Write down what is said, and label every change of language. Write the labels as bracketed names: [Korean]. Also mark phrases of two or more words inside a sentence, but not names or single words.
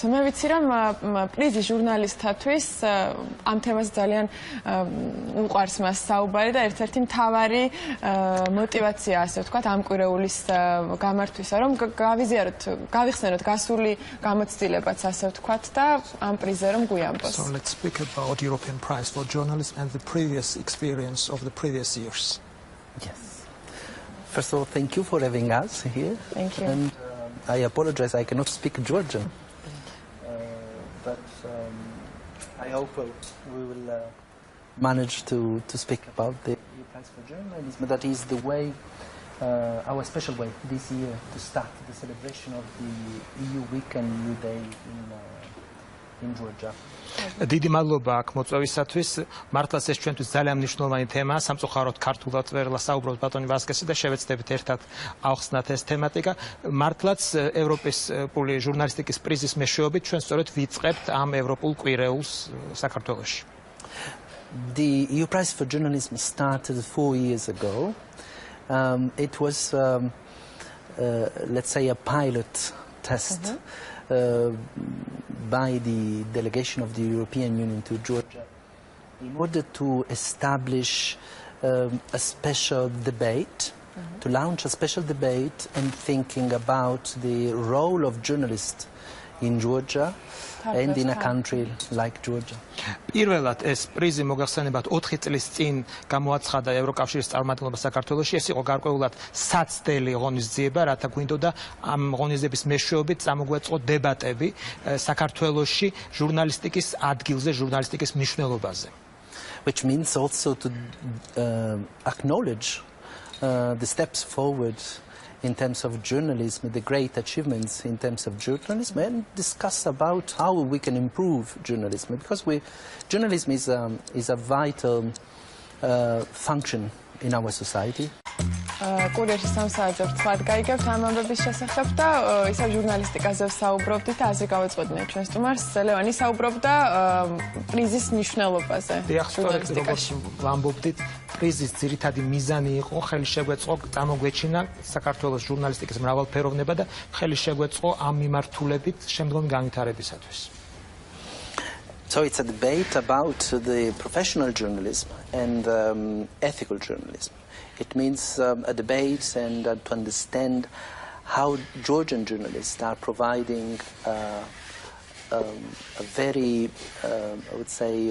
[Georgian] მე ვიცი რომ პრიზი ჟურნალისტთათვის ამ თემას ძალიან უყვარს მას საუბარი და ერთ-ერთი მთავარი мотивация, ასე ვთქვათ, ამ კვირეულის გამართვისა, რომ გავიხსენოთ გასული გამოცდილებაც, ასე ვთქვათ, და ამ პრიზზე რომ გვიამბოს. [English] So let's speak about European Prize for Journalism and the previous experience of the previous years. Yes. First of all, thank you for having us here. Thank you. And I apologize, I cannot speak Georgian. But I hope we will manage to speak about the EU Prize for Journalism. That is the way, our special way this year to start the celebration of the EU Week and EU Day in Georgia. [Georgian] დიდი მადლობა აქ მოწვევისათვის. მართლაც ეს ჩვენთვის ძალიან მნიშვნელოვანი თემაა. სამწუხაროდ ქართულად ვერ საუბრობთ ბატონი ვასკესი და შევეცდებით ერთად ავხსნათ ეს თემატიკა. მართლაც ევროპის ჟურნალისტიკის პრიზის მეშვეობით ჩვენ სწორედ ვიწყებთ ამ ევროპულ კვირეულს საქართველოში. [English] The EU Prize for Journalism started 4 years ago. It was, let's say, a pilot test by the delegation of the European Union to Georgia in order to establish a special debate, to launch a special debate and thinking about the role of journalists in Georgia and in a country like Georgia. [Georgian] პირველად ეს პრიზი მოგახსენებათ 4 წლის წინ გამოაცხადა ევროკავშირის წარმომადგენლობა საქართველოში. ეს იყო გარკვეულად საცდელი ღონისძიება, რათა გვინდოდა ამ ღონისძიების მეშვეობით წამოგვეწყო დებატები საქართველოში ჟურნალისტიკის ადგილზე, ჟურნალისტიკის მნიშვნელობაზე. [English] Which means also to acknowledge the steps forward in terms of journalism, the great achievements in terms of journalism, and discuss about how we can improve journalism. Because journalism is a vital function in our society. [Georgian] კურიერში 3 საათზე ვთქვათ, გაიგებთ ამ ამბების შესახებ და ისევ ჟურნალისტიკაზე ვსაუბრობდით და ასე გავეწყობდნენ ჩვენ სტუმარს. ლევანი საუბრობდა პრიზის მნიშვნელობაზე. დიახ, სწორედ როგორც ვამბობდით, პრიზის ძირითადი მიზანი იყო ხელი შეგვეწყო წამოგვეჩინა საქართველოს ჟურნალისტიკის მრავალფეროვნება და ხელი შეგვეწყო ამ მიმართულებით შემდგომი განვითარებისათვის. [English] So it's a debate about the professional journalism and ethical journalism. It means a debate and to understand how Georgian journalists are providing a very, I would say,